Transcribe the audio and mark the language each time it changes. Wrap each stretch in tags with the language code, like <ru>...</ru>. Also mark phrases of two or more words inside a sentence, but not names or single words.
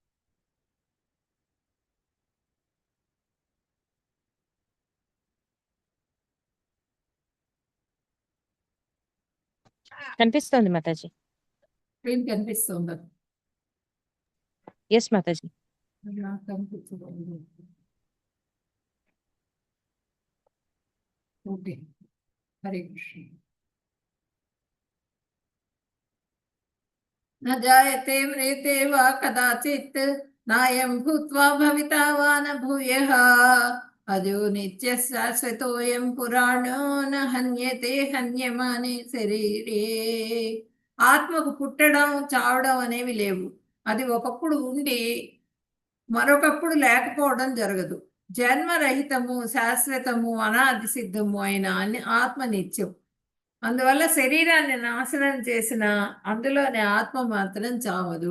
<te>కనిపిస్తుంది మాతాజీ. స్క్రీన్ కనిపిస్తుందా? ఎస్ మాతాజీ. నాకు కనిపించలేదు. ఓకే, హరే కృష్ణ.</te> <sa>न जायते म्रियते वा कदाचित् नायं भूत्वा भविता वा न भूयः अजो नित्यः शाश्वतोऽयं पुराणो न हन्यते हन्यमाने శరీరే.</sa> <te>ఆత్మకు పుట్టడం చావడం అనేవి లేవు. అది ఒకప్పుడు ఉండి మరొకప్పుడు లేకపోవడం జరగదు. జన్మరహితము, శాశ్వతము, అనాది సిద్ధము అయిన ఆత్మ నిత్యం. అందువల్ల శరీరాన్ని నాశనం చేసిన అందులోని ఆత్మ మాత్రం చావదు.</te>